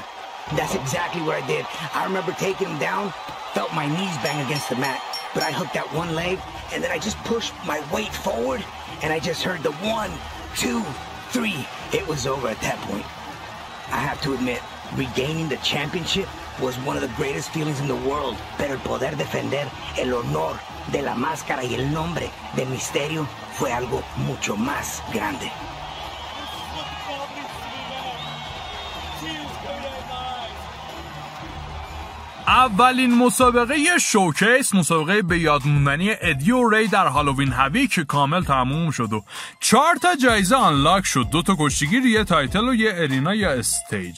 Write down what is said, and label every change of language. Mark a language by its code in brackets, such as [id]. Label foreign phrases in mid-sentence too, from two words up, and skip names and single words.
[en] That's exactly what I did. I remember taking him down, felt my knees bang against the mat, but I hooked that one leg, and then I just pushed my weight forward, and I just heard the 1, 2, 3. It was over at that point. I have to admit, regaining the championship was one of the greatest feelings in the world, [es] pero el poder defender el honor de la máscara y el nombre de Misterio fue algo mucho más grande. [fa] اولین مسابقه شوکیس، مسابقه به یاد موندنی ادی و ری در هالووین هاوی که کامل تموم شد و 4 تا جایزه آنلاک شد، 2 تا کشتیگیر، یه تایتل و یه ارینا یا استیج.